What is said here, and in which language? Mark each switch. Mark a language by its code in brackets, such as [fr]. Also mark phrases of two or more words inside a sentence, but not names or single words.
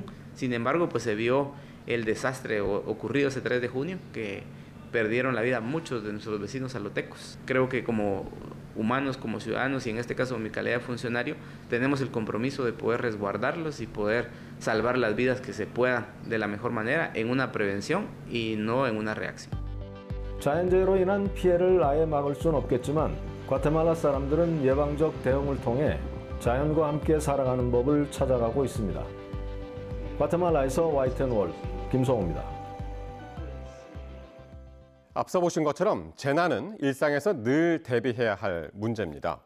[es] Sin embargo, pues se vio el desastre ocurrido ese 3 de junio, que perdieron la vida muchos de nuestros vecinos salotecos. Creo que como humanos, como ciudadanos, y en este caso mi calidad de funcionario, tenemos el compromiso de poder resguardarlos y poder salvar las vidas que se puedan de la mejor manera en una prevención y no en una reacción. [ko] 자연재해로 인한 피해를 아예 막을 수는 없겠지만 과테말라 사람들은 예방적 대응을 통해 자연과 함께 살아가는 법을 찾아가고 있습니다. 과테말라에서 YTN 김성호입니다. 앞서 보신 것처럼 재난은 일상에서 늘 대비해야 할 문제입니다.